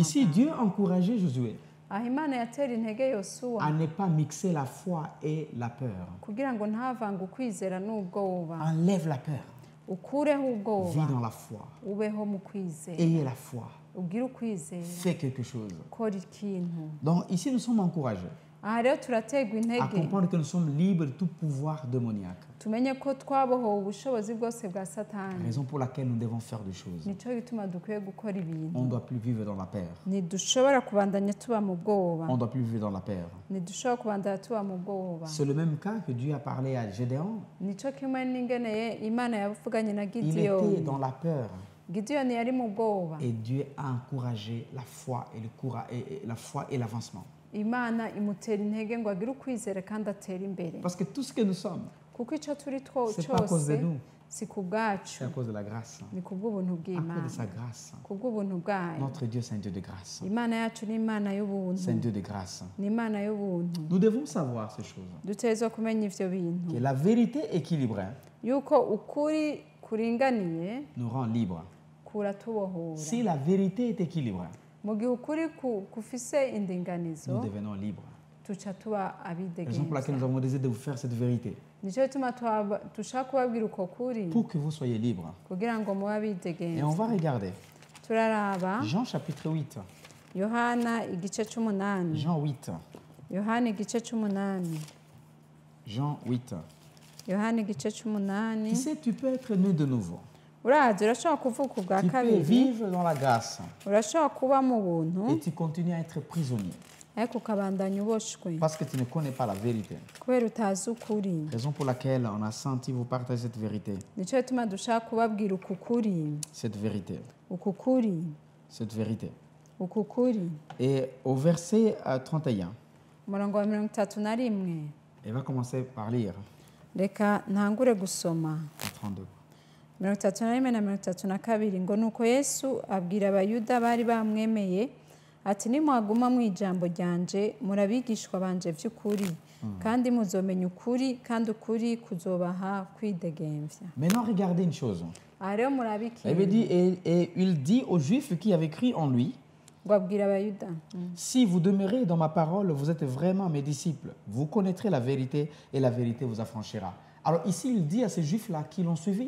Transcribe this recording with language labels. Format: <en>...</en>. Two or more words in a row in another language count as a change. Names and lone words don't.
<fr>Ici,</fr> <rn>bwawe.</rn> <fr>Dieu encourageait Josué</fr> <rn>aho imana yatera intege yosuwa</rn> <fr>à ne pas mixer la foi et la peur.</fr> <rn>kugira ngo ntavange ukwizera n'ubwoba</rn> <fr>Enlève la peur.</fr> <rn>ukureho</rn> <fr>Vis</fr> <rn>ubwoba</rn> <fr>dans la foi.</fr> <rn>ubeho mu kwizera</rn> <fr>Ayez la foi.</fr> <rn>ugire ukwizera</rn> <fr>Fais quelque chose.</fr> <rn>ukora ikintu</rn> <fr>Donc, ici, nous sommes encouragés</fr> <rn>aha rero turaterwa</rn> <fr>à</fr> <rn>intege</rn> <fr>comprendre que nous sommes libres de tout pouvoir démoniaque.</fr> <rn>tumenye ko twabohowe ubushobozi bwose bwa satani</rn> <fr>Raison pour laquelle nous devons faire des choses.</fr> <rn>nicyo gituma dukwiye gukora ibintu</rn> <fr>On ne doit plus vivre dans la peur.</fr> <rn>ntidushobora kubandanya tuba mu bwoba</rn> <fr>On ne doit plus vivre dans la peur.</fr> <rn>ntidushobora kubandanya tuba mu bwoba</rn> <fr>C'est le même cas que Dieu a parlé à Gédéon.</fr> <rn>nicyo kimwe n'ingeneye imana yavuganye na</rn> <fr>Il était</fr> <rn>gidiyoni</rn> <fr>dans la peur.</fr> <rn>gideyoni yari mu bwoba</rn> <fr>Et Dieu a encouragé la foi et le courage, et la foi et l'avancement.</fr> <rn>imana imutera intege ngo agire ukwizera kandi atere imbere</rn> <fr>Parce que tout ce que nous sommes,</fr> <rn>kuko icyo turi</rn> <fr>c'est pas à cause de</fr> <rn>cyose</rn> <fr>nous,</fr> <rn>si ku bwacu</rn> <fr>c'est à cause de la grâce.</fr> <rn>ni ku bw'ubuntu</rn> <fr>À cause de</fr> <rn>bw'imana</rn> <fr>sa grâce.</fr> <rn>ku bw'ubuntu bwayo</rn> <fr>Notre Dieu, c'est un Dieu de grâce.</fr> <rn>imana yacu ni imana y'ubuntu</rn> <fr>C'est un Dieu de grâce.</fr> <rn>ni imana y'ubuntu</rn> <fr>Nous devons savoir ces choses.</fr> <rn>dutegerezwa kumenya ivyo bintu</rn> <fr>Que la vérité équilibrée</fr> <rn>yuko ukuri kuringaniye</rn> <fr>nous rend libres.</fr> <rn>kuratubohora</rn> <fr>Si la vérité est équilibrée,</fr> <rn>mu gihe ukuri kufise indinganizo</rn> <fr>nous devenons libres.</fr> <rn>tuca tuba</rn> <fr>Raison pour laquelle nous</fr> <rn>abidegenza</rn> <fr>avons décidé de vous faire cette vérité.</fr> <rn>nicyo gituma dushaka kubabwira uko kuri</rn> <fr>Pour que vous soyez libres.</fr> <rn>kugira ngo mube</rn> <fr>Et on</fr> <rn>abidegenza</rn> <fr>va regarder</fr> <rn>turaraba</rn> <fr>Jean chapitre 8.</fr> <rn>yohana igice c'umunani</rn> <fr>Jean 8.</fr> <rn>yohana igice c'umunani</rn> <fr>Jean 8.</fr> <rn>yohana igice c'umunani</rn> <fr>Tu sais, tu peux être né de nouveau.</fr> <rn>urazi urashobora kuvuka ubwa</rn> <fr>Tu peux</fr> <rn>kabiri</rn> <fr>vivre dans la grâce.</fr> <rn>urashobora kuba mu buntu</rn> <fr>Et tu continues à être prisonnier.</fr> <rn>ariko ukabandanya uboshwe</rn> <fr>Parce que tu ne connais pas la vérité.</fr> <rn>kubera utazi ukuri</rn> <fr>Raison pour laquelle on a senti vous partager cette vérité.</fr> <rn>nicyo gituma dushaka kubabwira uku kuri</rn> <fr>Cette vérité.</fr> <rn>uku kuri</rn> <fr>Cette vérité.</fr> <rn>uku kuri</rn> <fr>Et au verset 31,</fr> <rn>umurongo wa 31</rn> <fr>il va commencer par lire.</fr> <rn>reka ntangure gusoma</rn> <fr>En 32.</fr> <rn>31 na 32 ngo nuko yesu abwira abayuda bari bamwemeye ati nimwaguma mu ijambo ryanje murabigishwa banje by'ukuri kandi muzomenya ukuri kandi ukuri kuzobaha kwidegemvya</rn> <fr>Maintenant, regardez une chose.</fr> <rn>aha rero</rn> <fr>Il</fr> <rn>murabikira</rn> <fr>dit, et il dit aux Juifs qui avaient cru en lui,</fr> <rn>ngo abwira abayuda</rn> <fr>si vous demeurez dans ma parole, vous êtes vraiment mes disciples. Vous connaîtrez la vérité et la vérité vous affranchira. Alors ici, il dit à ces Juifs-là qui l'ont suivi,</fr>